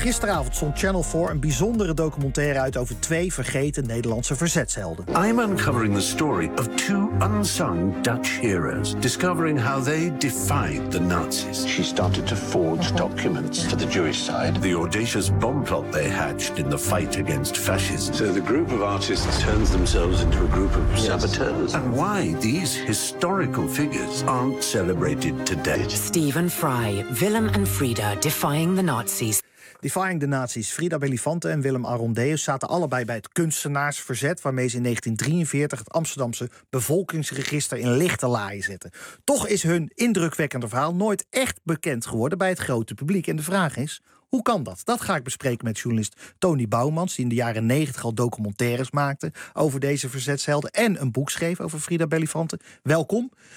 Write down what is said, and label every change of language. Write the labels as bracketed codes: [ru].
[nl] Gisteravond stond Channel 4 een bijzondere documentaire uit over twee vergeten Nederlandse verzetshelden. [en] I'm uncovering the story of two unsung Dutch heroes, discovering how they defied the Nazis. She started to forge documents for the Jewish side. The audacious bomb plot they hatched in the fight against fascism. So the group of artists turns themselves into a group of saboteurs. And why these historical figures aren't celebrated today. Stephen Fry, Willem en Frieda defying the Nazis. Defying the Nazis. [nl] Frida Belifante en Willem Arondeus zaten allebei bij het kunstenaarsverzet, waarmee ze in 1943 het Amsterdamse bevolkingsregister in lichte laaien zetten. Toch is hun indrukwekkende verhaal nooit echt bekend geworden bij het grote publiek. En de vraag is, hoe kan dat? Dat ga ik bespreken met journalist Tony Bouwmans, die in de jaren 90 al documentaires maakte over deze verzetshelden en een boek schreef over Frida Belifante. Welkom.